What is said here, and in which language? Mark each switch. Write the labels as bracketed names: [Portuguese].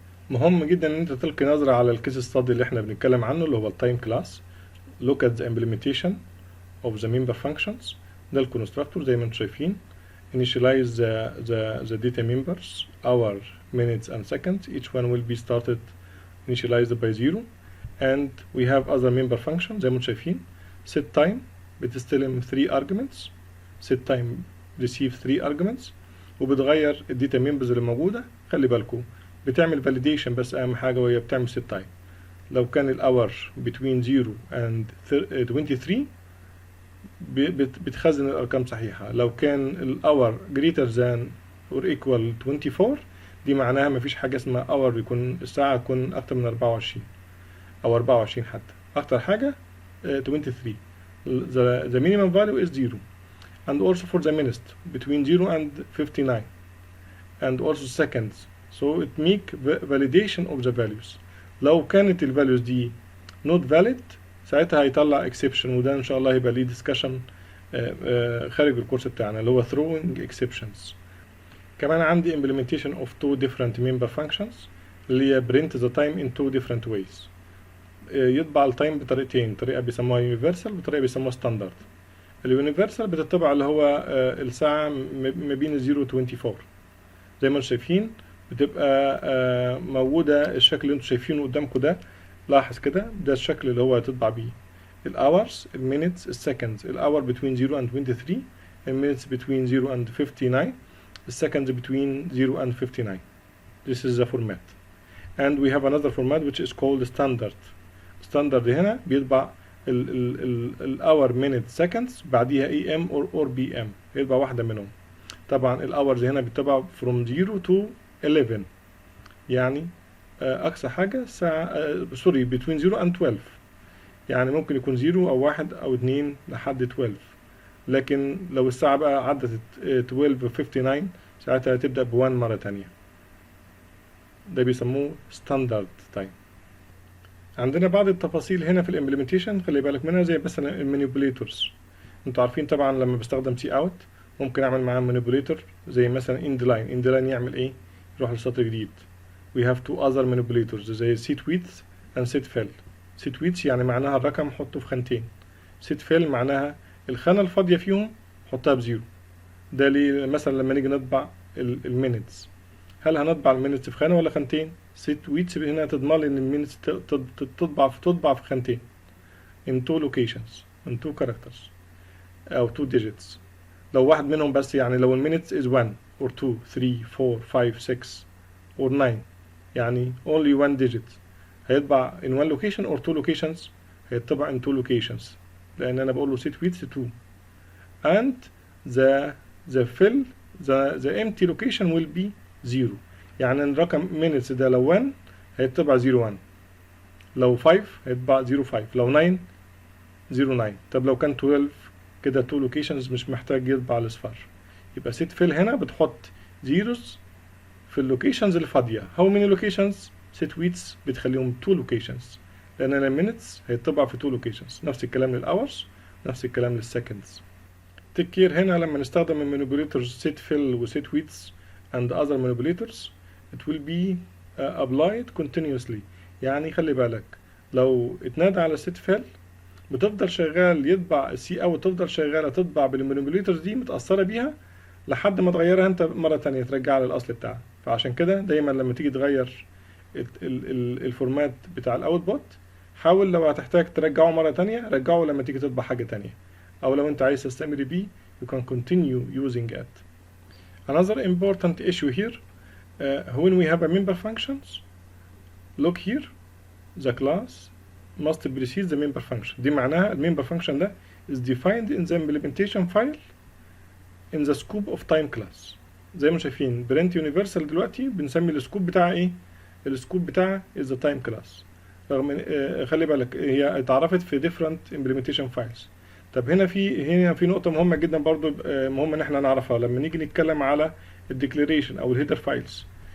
[Arabic] مهم جدا ان انت تلقي نظرة على الكيس ستادي اللي احنا بنتكلم عنه اللي هو التايم كلاس. [English] Look at the implementation of the member functions. [Arabic] ده الكونستراكتور زي ما انتم شايفين. [English] Initialize the data members, hour, minutes and seconds. Each one will be started initialized by 0. And we have other member functions [Arabic] زي ما انتم شايفين. [English] Set time بتستلم 3 arguments. Set time receive 3 arguments [Arabic] وبتغير الداتا [English] members [Arabic] اللي موجودة. خلي بالكم بتعمل validation بس أهم حاجة وهي بتعمل set time. لو كان الhour [English] between 0 and 23 [Arabic] بتخزن الأرقام صحيحة. لو كان الhour greater than or equal 24 دي معناها مفيش حاجة اسمها hour يكون الساعة تكون أكتر من 24 أو 24 حتى. أكتر حاجة [English] 23. The minimum value is 0. And also for the minutes between 0 and 59. And also seconds. So it make validation of the values. [Arabic] لو كانت ال values دي [English] not valid [Arabic] ساعتها هيطلع exception، وده ان شاء الله هيبقى ليه discussion خارج الكورس بتاعنا اللي هو [English] throwing exceptions. [Arabic] كمان عندي [English] implementation of two different member functions اللي هي print the time in two different ways. [Arabic] يطبع التايم بطريقتين، طريقة بيسموها universal وطريقة بيسموها standard. اليونيفرسال بتطبع اللي هو الساعة ما بين 0 و 24. زي ما انتم شايفين بتبقى موجودة الشكل اللي انتم شايفينه قدامكم ده. لاحظ كده ده الشكل اللي هو هتطبع بيه الhours, minutes, seconds. [English] الhour between 0 and 23, minutes between 0 and 59, seconds between 0 and 59. This is the format. And we have another format which is called standard. Standard هنا بيطبع ال hour, minute, seconds بعديها AM or PM، [Arabic] يطبع واحدة منهم. طبعا الhours هنا بيطبع [English] from 0 to 11، [Arabic] يعني أقصى حاجة ساعة سوري [English] between 0 and 12، [Arabic] يعني ممكن يكون 0 أو 1 أو 2 لحد 12. لكن لو الساعة بقى عدت 12:59 ساعتها هتبدأ ب1 مرة تانية. ده بيسموه ستاندرد تايم. عندنا بعض التفاصيل هنا في الامبلمنتيشن خلي بالك منها، زي مثلا المانيبيوليتورز. انتوا عارفين طبعا لما بستخدم سي اوت ممكن اعمل معاه مانيبيوليتور، زي مثلا اند لاين يعمل ايه؟ يروح لسطر جديد. [English] we have two other manipulators زي set width and set fill. [Arabic] set width يعني معناها الرقم حطه في خانتين. set fill معناها الخانة الفاضية فيهم حطها بزيرو. ده ليه؟ مثلا لما نيجي نطبع المينتس، هل هنطبع المينتس في خانة ولا خانتين؟ set width هنا تضمن لي ان المينتس تطبع في خانتين [English] in two locations in two characters او two digits. [Arabic] لو واحد منهم بس، يعني لو المينتس is 1 or 2 3 4 5 6 or 9، يعني [English] only one digit، [Arabic] هيطبع in one location or two locations؟ هيطبع in two locations، لأن أنا بقول له [English] set width 2 and the fill the empty location will be 0. [Arabic] يعني الرقم minutes ده لو 1 هيطبع 01، لو 5 هيطبع 05، لو 9 09. طب لو كان 12 كده two locations مش محتاج يطبع الأصفار. يبقى set fill هنا بتحط zeros في اللوكيشنز الفاضية. how many locations؟ set widths بتخليهم 2 locations، لأن المينتس هيطبع في 2 locations. نفس الكلام للأورز، نفس الكلام للسكندز. [English] take care [Arabic] هنا لما نستخدم المانيبيوليتورز [English] set fill و set widths and other manipulators it will be applied continuously. [Arabic] يعني خلي بالك لو اتنادى على set fill بتفضل شغال يطبع السي او تفضل شغالة تطبع بالمانيبيوليتورز دي متأثرة بيها لحد ما تغيرها انت مرة تانية ترجعها للأصل بتاعها. فعشان كده دايما لما تيجي تغير الفورمات بتاع الاوتبوت حاول لو هتحتاج ترجعه مرة تانية رجعه لما تيجي تطبع حاجة تانية، او لو انت عايز تستمر بيه [English] you can continue using it. Another important issue here when we have a member functions, look here the class must precede the member function. [Arabic] دي معناها المember function ده [English] is defined in the implementation file in the scope of time class. [Arabic] زي ما شايفين print universal دلوقتي بنسمي السكوب بتاعها ايه؟ السكوب بتاعها [English] is the time class. [Arabic] رغم خلي بالك هي اتعرفت في different implementation files. طب هنا في نقطة مهمة جدا برضو مهم ان احنا نعرفها لما نيجي نتكلم على الديكلاريشن او الهيدر فايلز.